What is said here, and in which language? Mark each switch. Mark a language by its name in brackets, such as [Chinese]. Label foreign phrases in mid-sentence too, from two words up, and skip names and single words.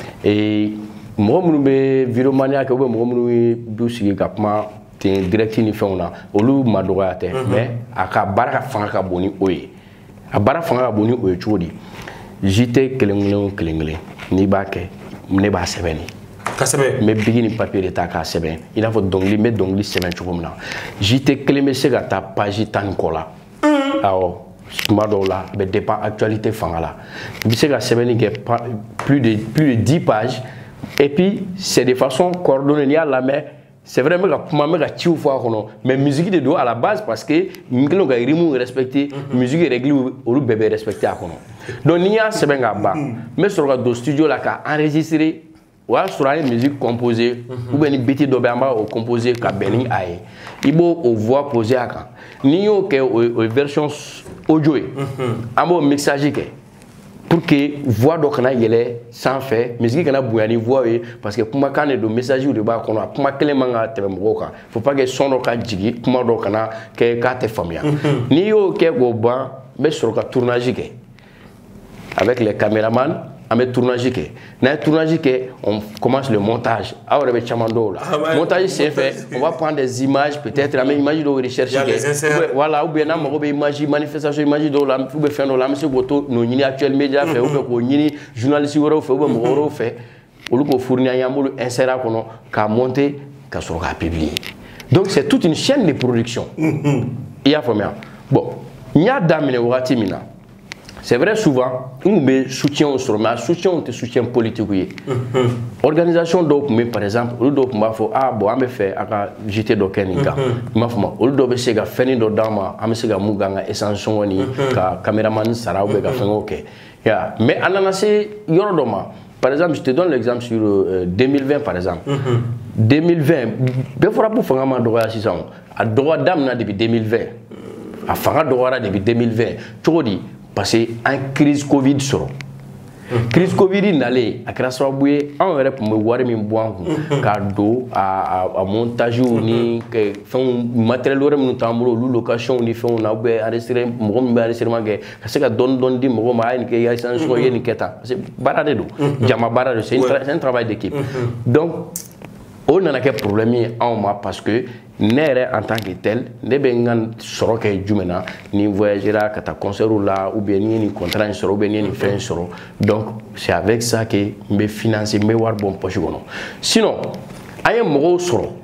[Bambara] mɔgɔ minnu bɛ vidéomania kɛ [French] ou bien [Bambara] mɔgɔ minnu b'u sigi ka kuma ten direct ni fɛnw na olu ma dɔgɔya tɛ mais a ka baara ka fanga ka bon ni o ye a baara fanga ka bon ni o ye cogo di JT kelen n'i b'a kɛ ne b'a sɛbɛn n bɛ bigi ni papier de ta k'a sɛbɛn i n'a fɔ dɔnkili n bɛ dɔnkili sɛbɛn cogo min na JT kelen bɛ se ka taa page 10 ni kɔ la awɔ tuma dɔw la a bɛ [French] dépend actualité [Bambara] fanga la i bɛ se ka sɛbɛnni kɛ [French] plus de 10 pages et puis c'est de façon coordonnée [Bambara] n'i y'a lamɛn [French] c'est vrai que [Bambara] kuma me ka ciw fɔ a kɔnɔ mais musique de do [French] à la base parce que [Bambara] n kelen ka [French] rythme respecter musique règle [Bambara] olu bɛɛ bɛ respecter a kɔnɔ donc n'i y'a sɛbɛn ka ban n bɛ sɔrɔ ka don studio la ka enregistrer o y'a sɔrɔ an ye [French] musique composer ou bien [Bambara] ni beat dɔ bɛ an b'a o composer ka bɛn ni a ye i b'o o [French] voix poser [Bambara] a kan n'i y'o kɛ o ye [French] version audio [Bambara] ye an b'o mixage kɛ [French] pour que voix [Bambara] dɔ kana yɛlɛ sanfɛ musique kana bonya ni voix ye [French] parce que [Bambara] kumakan de don message de b'a kɔnɔ a kuma kelen man ka tɛmɛ mɔgɔw kan [French] faut pas que son [Bambara] dɔ ka jigin kuma dɔ kana kɛ k'a tɛ faamuya n'i y'o kɛ k'o ban n bɛ sɔrɔ ka tournage kɛ [French] avec les caméramans on met tournage [Bambara] kɛ n'a ye tournage kɛ [French] on commence le montage [Bambara] aw yɛrɛ bɛ caman dɔw la montage senfɛ [French] on va prendre des images peut-être [Bambara] an bɛ image dɔw recherche kɛ voilà [French] ou bien [Bambara] n'an mago bɛ [French] image manifestation image [Bambara] dɔw la [French] ou bien [Bambara] fɛn dɔw la an bɛ se k'o to n'o ɲini [French] actuel média [Bambara] fɛ [French] ou bien [Bambara] k'o ɲini journaliste wɛrɛw fɛ [French] ou bien [Bambara] mɔgɔ wɛrɛw fɛ olu k'o fournir an ye an b'olu insérer a kɔnɔ k'a monter ka sɔrɔ k'a [French] publier donc c'est toute une chaîne de production [Bambara] i y'a faamuya bon n y'a daminɛ wagati min na [French] c'est vrai souvent on be soutien sur mais soutien on soutien politique [Bambara] ye organisation dɔw kun bɛ par exemple olu dɔw kun b'a fɔ [French] ah bon [Bambara] an bɛ fɛ a ka JT dɔ kɛ nin kan i m'a faamu olu dɔw bɛ se ka fɛnnin dɔ d'an ma an bɛ se ka mun k'an ka essence sɔngɔ ni ka caméraman sara ou bien ka fɛngɛw kɛ mais an nana se yɔrɔ dɔ ma [French] par exemple je te donne l'exemple sur 2020 par exemple 2020 [Bambara] bɛɛ fɔra ko fanga ma dɔgɔya sisan a dɔgɔya daminɛ depuis 2020 a fanga dɔgɔyara depuis 2020 cogo di [French] parce que en crise Covid [Bambara] sɔrɔ [French] crise Covid [Bambara] nalen a kɛra sababu ye anw yɛrɛ tun bɛ wari min bɔ an kun k'a don a montage ni fɛnw matériel wɛrɛ minnu t'an bolo olu location ni fɛnw na ou bien enregistrer mɔgɔ min bɛ enregistrement kɛ ka se ka dɔɔni dɔɔni di mɔgɔ ma a ye nin kɛ i ka sɔngɔ i ye nin kɛ tan [French] parce que [Bambara] baara de don jama baara de [French] c'est un travail d'équipe donc [Bambara] o nana kɛ problème ye anw ma [French] parce que [Bambara] ne yɛrɛ [French] en tant que tel [Bambara] ne bɛ n ka sɔrɔ kɛ jumɛn na ni voyagera ka taa concertw la ou bien ni ye nin contrat in sɔrɔ ou bien ni ye nin fɛn in sɔrɔ [French] donc c'est avec ça que [Bambara] n bɛ financer n bɛ wari bɔ n poche kɔnɔ sinon an ye mɔgɔw sɔrɔ